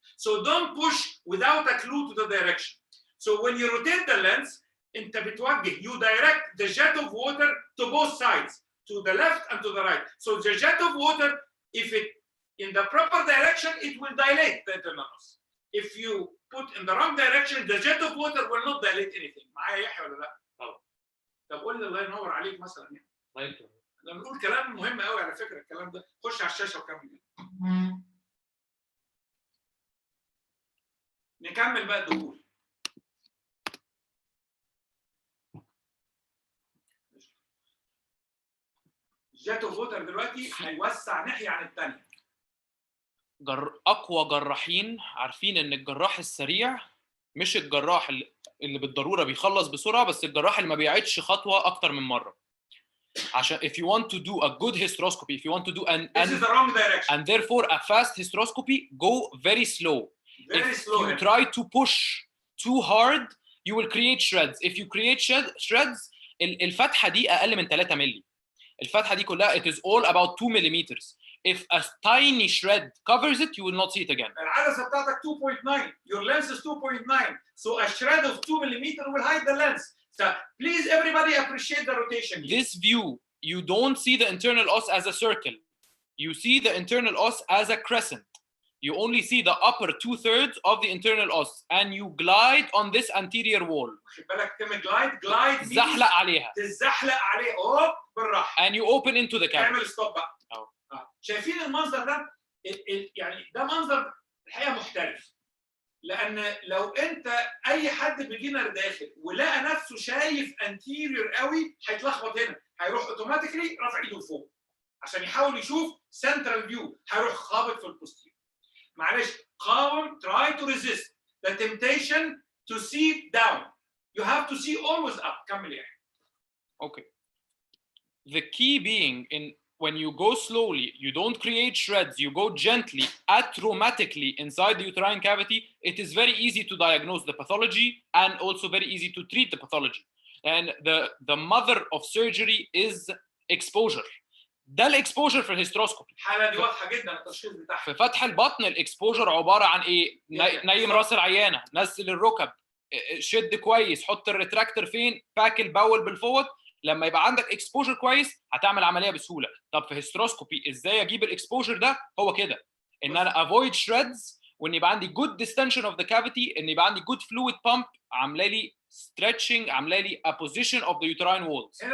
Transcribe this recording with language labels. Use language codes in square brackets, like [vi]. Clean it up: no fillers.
[en] So don't push without a clue to the direction. So when you rotate the lens [ar] انت بتوجه. [en] You direct the jet of water to both sides, to the left and to the right. So the jet of water, if it in the proper direction, it will dilate the internal os. If you put in the wrong direction, the jet of water will not dilate anything. [ar] معايا يحيى ولا لا؟ طبعا. طب قول لي الله ينور عليك مثلا يعني. طيب. احنا بنقول كلام مهم قوي على فكره الكلام ده. خش على الشاشه وكمل. نكمل بقى الدخول. جات اوف ووتر دلوقتي هيوسع ناحيه عن الثانيه. اقوى جراحين عارفين ان الجراح السريع مش الجراح اللي بالضروره بيخلص بسرعه، بس الجراح اللي ما بيعيدش خطوه اكتر من مره. عشان [en] if you want to do a good hysteroscopy, if you want to do this is the wrong direction and therefore a fast hysteroscopy, go very slow. If you try to push too hard you will create shreds. If you create shreds [ar] الفتحه دي اقل من 3 مللي. الفتحه دي كلها [en] it is all about 2 millimeters. If a tiny shred covers it you will not see it again. [ar] العدسه بتاعتك 2.9. [en] Your lens is 2.9. So a shred of 2 millimeter will hide the lens. So please everybody appreciate the rotation. This view you don't see the internal os as a circle. You see the internal os as a crescent. You only see the upper 2/3 of the internal os and you glide on this anterior wall. [ar] خد بالك كلمه glide تزحلق عليها. تزحلق عليه اوب بالراحه. [en] And you open into the camera. [ar] اعمل ستوب بقى. شايفين المنظر ده؟ يعني ده منظر الحقيقه محترف. لان لو انت اي حد بيجينر داخل ولقى نفسه شايف انتيريور قوي هيتلخبط هنا، هيروح اوتوماتيكلي رافع ايده لفوق عشان يحاول يشوف سنترال فيو، هيروح خابط في البوستير. معلش قاوم. [en] try to resist the temptation to see down. You have to see always up. [ar] كمل يعني. [en] Okay. The key being in when you go slowly, you don't create shreds, you go gently, atraumatically inside the uterine cavity, it is very easy to diagnose the pathology and also very easy to treat the pathology. And the mother of surgery is exposure. [ar] ده الاكسبوجر في الهيستروسكوبي. الحاله دي واضحه جدا التشخيص بتاعها. في فتح البطن الاكسبوجر عباره عن ايه؟ نيم راس العيانه، نزل الركب، شد كويس، حط الريتراكتور فين، باك البول بالفوت. لما يبقى عندك اكسبوجر كويس هتعمل عمليه بسهوله. طب في هيستروسكوبي ازاي اجيب الاكسبوجر ده؟ هو كده ان انا افويد شريدز، وان يبقى عندي جود ديستنشن اوف ذا كافيتي، ان يبقى عندي جود فلويد بامب عامله لي ستريتشنج، عامله لي [en] a position of the uterine walls.